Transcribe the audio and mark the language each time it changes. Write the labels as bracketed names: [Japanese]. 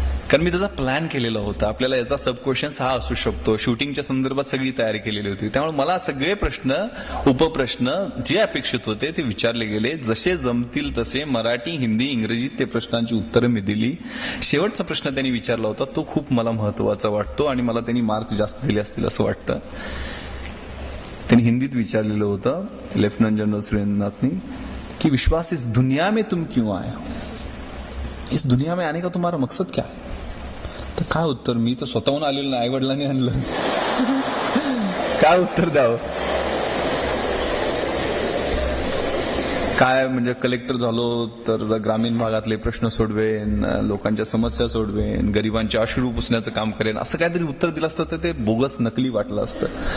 [Marathi] कारण मी त्याचा प्लॅन केलेला होता. आपल्याला याचा सब क्वेश्चन्स हा असू शकतो, शूटिंगच्या संदर्भात सगळी तयारी केलेली होती. त्यामुळे मला सगळे प्रश्न उपप्रश्न जे अपेक्षित होते ते विचारले गेले. जसे जमतील तसे मराठी, हिंदी, इंग्रजीत ते प्रश्नांची उत्तरं मी दिली. शेवटचा प्रश्न त्यांनी विचारला होता तो खूप मला महत्वाचा वाटतो आणि मला त्यांनी मार्क जास्त दिले असतील असं वाटतं. त्यांनी हिंदीत विचारलेलं होतं लेफ्टनंट जनरल सुरेंद्रनाथनी की [Hindi] विश्वास इस दुनिया में तुम क्यों आए हो, इस दुनिया में आने का तुम्हारा मकसद क्या है. [Marathi] तर काय उत्तर, मी तर स्वतःहून आलेलं नाही, आई वडिलांनी आणलं. काय उत्तर द्यावं. काय म्हणजे कलेक्टर झालो तर ग्रामीण भागातले प्रश्न सोडवेन, लोकांच्या समस्या सोडवेन, गरिबांचे अश्रू पुसण्याचं काम करेन, असं काहीतरी उत्तर दिलं असतं तर ते बोगस नकली वाटलं असतं.